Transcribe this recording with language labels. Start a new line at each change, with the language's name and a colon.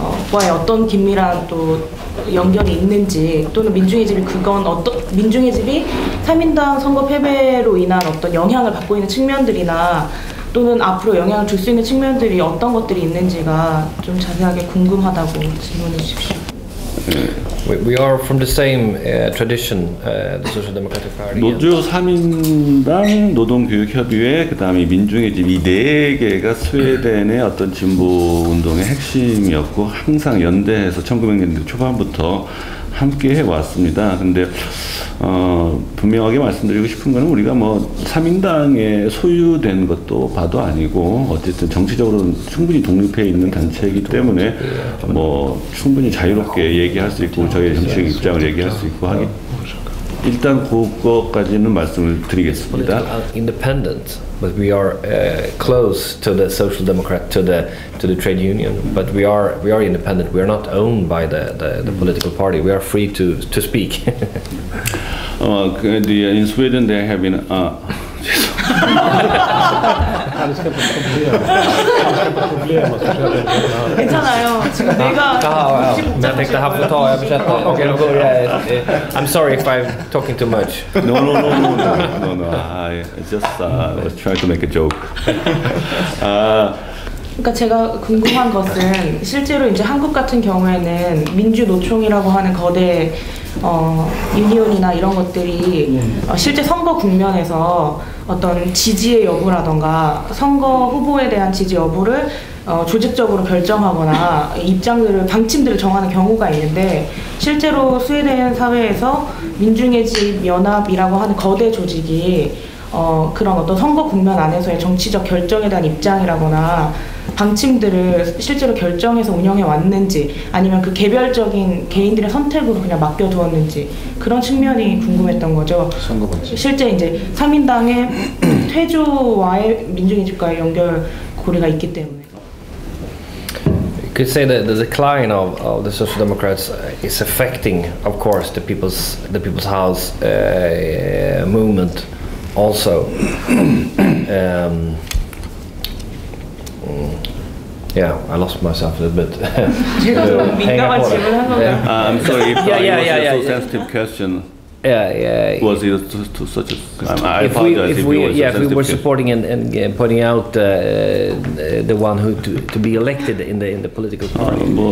Korean: 과의 어떤 긴밀한 또 연결이 있는지 또는 민중의 집이 민중의 집이 3인당 선거 패배로 인한 어떤 영향을 받고 있는 측면들이나 또는 앞으로 영향을 줄 수 있는 측면들이 어떤 것들이 있는지가 좀 자세하게 궁금하다고 질문해 주십시오.
English: We are from the same tradition, the Social Democratic Party.
Korean: 노조 3인당 노동교육협의회 그다음에 민중의 집 이 네 개가 스웨덴의 어떤 진보 운동의 핵심이었고 항상 연대해서 1900년대 초반부터 함께 해왔습니다. 근데 분명하게 말씀드리고 싶은 거는 우리가 뭐 3인당에 소유된 것도 봐도 아니고 어쨌든 정치적으로는 충분히 독립해 있는 단체이기 때문에 뭐 충분히 자유롭게 얘기할 수 있고 저희의 정치적 입장을 얘기할 수 있고 하기 일단 그것까지는 말씀을 드리겠습니다.
English: Independent, but we are close to the Social Democrat, to the trade union. But we are independent. We are not owned by the political party. We are free to speak. In Sweden they have been.
Korean: 괜찮아요. 지금 내가
Swedish: Men jag tänkte här får ta översätta. Okej, då börjar jag.
English: I'm sorry if I'm talking too much. No. I just was trying to make a joke.
Korean: 그러니까 제가 궁금한 것은 실제로 이제 한국 같은 경우에는 민주노총이라고 하는 거대 유니온이나 이런 것들이 실제 선거 국면에서 어떤 지지의 여부라던가 선거 후보에 대한 지지 여부를 조직적으로 결정하거나 입장들을 방침들을 정하는 경우가 있는데 실제로 스웨덴 사회에서 민중의 집 연합이라고 하는 거대 조직이 그런 어떤 선거 국면 안에서의 정치적 결정에 대한 입장이라거나 방침들을 실제로 결정해서 운영해 왔는지 아니면 그 개별적인 개인들의 선택으로 그냥 맡겨두었는지 그런 측면이 궁금했던 거죠. 실제 이제 3인당의 퇴조와의 민중의 집과의 연결고리가 있기 때문에.
English: You could say that the decline of the Social Democrats is affecting, of course, the People's House movement also. Yeah, I lost myself a little bit.
Korean: 제가 좀 민감한 질문을 한 건가요?
English: I'm sorry if Yeah. it was a so sensitive question. Yeah. Was it to such a? I apologize if we were supporting and pointing out the one who to be elected in the political party.